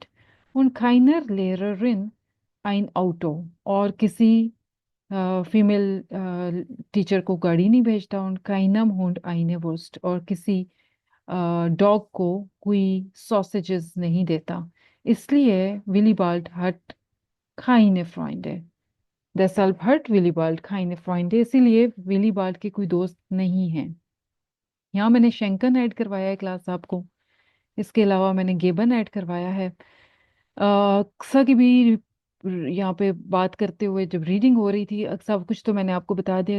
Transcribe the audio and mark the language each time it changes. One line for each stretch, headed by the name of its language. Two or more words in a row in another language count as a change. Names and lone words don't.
German: und keiner Lehrerin ein Auto,
Urdu: اور کسی
English: female teacher
Urdu: کو گاڑی نہیں بھیجتا.
German: und keinem Hund eine Wurst,
Urdu: اور کسی ڈاگ کو کوئی ساسیجز نہیں دیتا.
German: इसलिए Willibald hat keine Freunde, deshalb hat Willibald keine Freunde,
Urdu: اسی لیے ولی بالڈ کے کوئی دوست نہیں ہے. یہاں میں نے شینکن ایڈ کروایا ہے کلاس آپ کو، اس کے علاوہ میں نے گیبن ایڈ کروایا ہے. اقصیٰ کی بھی یہاں پہ بات کرتے ہوئے جب ریڈنگ ہو رہی تھی، سب کچھ تو میں نے آپ کو بتا دیا.